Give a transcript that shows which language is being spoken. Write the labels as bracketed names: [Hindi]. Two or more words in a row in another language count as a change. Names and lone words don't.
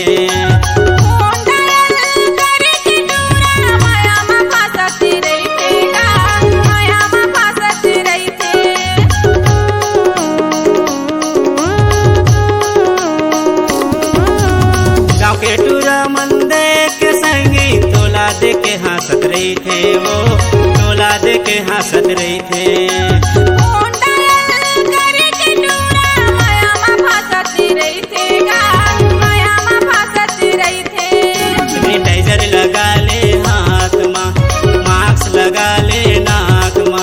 [English] phone dial [Chhattisgarhi] करे के दूरा माया में फंसत रहिते गा, माया में फंसत रहिते। गाँव के टूरा मंदे के संगी तोला दे के हंसत रही थे वो। तोला दे के हंसत रही थे। [English] phone dial [Chhattisgarhi] करे के दूरा माया में फंसत रहिते गा, माया में फंसत रहिते। सैनिटाइजर लगा ले हाथ में, मास्क लगा ले नाक में।